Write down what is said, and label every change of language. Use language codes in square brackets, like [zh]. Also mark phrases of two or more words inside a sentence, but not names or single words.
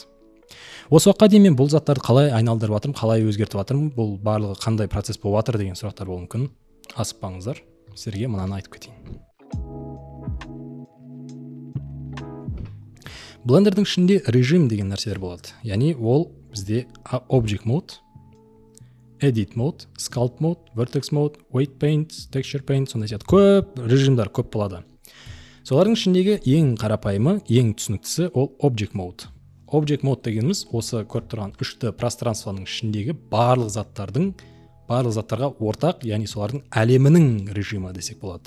[kk] Осы уақытқа дейін мен бұл заттарды қалай айналдырып жатырмын, қалай өзгертіп жатырмын, бұл барлығы қандай процесс болып жатыр деген сұрақтар болуы мүмкін. Асықпаңыздар, сіздерге мынаны айтып кетейін. Blender-дің ішінде режим деген нәрселер болады. Яғни ол бізде Object Mode, Edit Mode, Sculpt Mode, Vertex Mode, Weight Paint, Texture Paint, сондай сияқты көп режимдар көп болады. Солардың ішіндегі ең қарапайымы, ең түсініктісі ол Object Mode. Object Mode дегеніміз осы көріп тұрған үшті пространствоның ішіндегі барлық заттарға ортақ, яғни солардың әлемінің режимі десек болады.